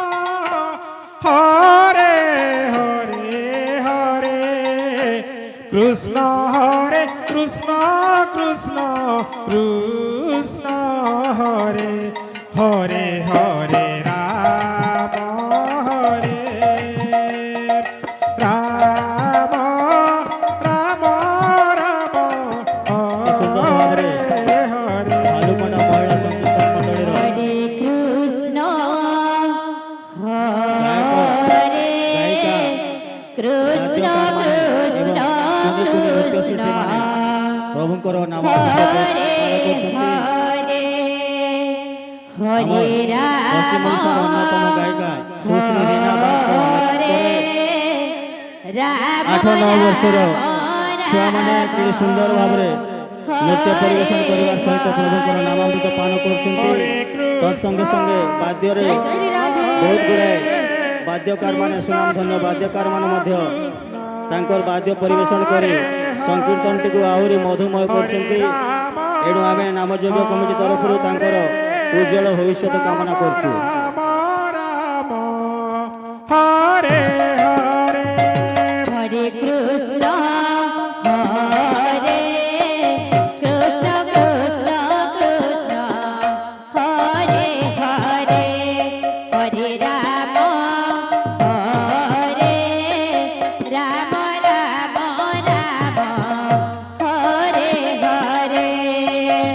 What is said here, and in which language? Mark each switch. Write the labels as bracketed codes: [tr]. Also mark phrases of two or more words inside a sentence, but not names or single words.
[sa] ହରେ ହରେ ହରେ କୃଷ୍ଣ ହରେ କୃଷ୍ଣ କୃଷ୍ଣ କୃଷ୍ଣ ହରେ ହରେ ହରେ ରାମ ହରେ ରାମ ରାମ ରାମ ହରେ ହରେ [or] ଭାଲୁକଣ୍ଡା ମହିଳା ସଂକୀର୍ତ୍ତନ ମଣ୍ଡଳୀର [sa] হরে কৃষ্ণ হরে কৃষ্ণ কৃষ্ণ কৃষ্ণ [or] ପ୍ରଭୁଙ୍କର ନାମ হরে କରୁଛନ୍ତି। হরে ଆମ হরে ପଶ୍ଚିମ রাম ଓଡ଼ିଶାର ଅନ୍ୟତମ ଗାୟିକା ସୁଶ୍ରୀ ରୀନା ବାଗଙ୍କ [sa] হরে রাম [or] 8-9 ବର୍ଷର ଛୁଆମାନେ କି ସୁନ୍ଦର ଭାବରେ ନୃତ୍ୟ ପରିବେଷଣ କରିବା ସହିତ ପ୍ରଭୁଙ୍କର ନାମାମୃତ ପାନ କରୁଛନ୍ତି। ତତ୍ସଙ୍ଗେ ସଙ୍ଗେ ବାଦ୍ୟରେ ବହୁତ ଗୁଡ଼ାଏ ବାଦ୍ୟକାରମାନେ ସୁନାମଧନ୍ୟ ବାଦ୍ୟକାରମାନେ ମଧ୍ୟ ତାଙ୍କର ବାଦ୍ୟ ପରିବେଷଣ କରି ସଂକୀର୍ତ୍ତନଟିକୁ ଆହୁରି ମଧୁମୟ କରୁଛନ୍ତି। ଏଣୁ ଆମେ ନାମଯଜ୍ଞ କମିଟି ତରଫରୁ ତାଙ୍କର ଉଜ୍ଜଳ ଭବିଷ୍ୟତ କାମନା କରୁଛୁ। [sa] ରାମ ରାମ ହରେ ହରେ হরে কৃষ্ণ হরে কৃষ্ণ কৃষ্ণ কৃষ্ণ হরে হরে হরে রাম হরে রাম রাম রাম হরে হরে